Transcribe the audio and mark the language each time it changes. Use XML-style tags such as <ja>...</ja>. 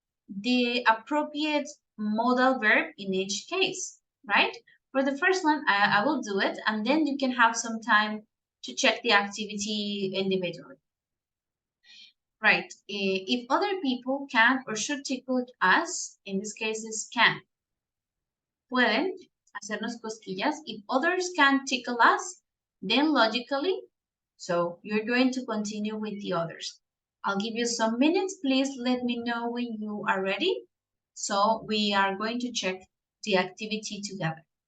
<en>the appropriate modal verb in each case, right? For the first one, I will do it, and then you can have some time to check the activity individually. Right. If other people can or should tickle us, in this case is can.</en> <es>Pueden hacernos cosquillas.</es> <en>If others can tickle us, then logically, so you're going to continue with the others. I'll give you some minutes. Please let me know when you are ready. So we are going to check the activity together.</en>